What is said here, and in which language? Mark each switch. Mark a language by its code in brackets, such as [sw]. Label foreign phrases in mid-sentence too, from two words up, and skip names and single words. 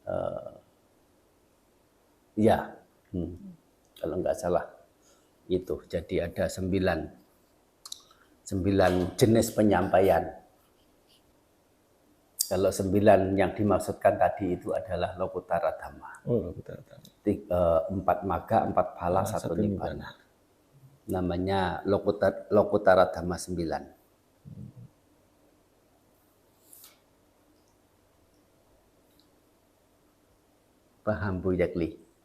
[id] Ya, kalau enggak salah itu. Jadi ada 9 jenis penyampaian. Kalau 9 yang dimaksudkan tadi itu adalah [pi] Lokuttara Dhamma. Lokuttara Dhamma. 4 maga, 4 phala, 1 nibbana. [id] Namanya [pi] Lokuttara Dhamma [id] 9. Paham Bu Yakli?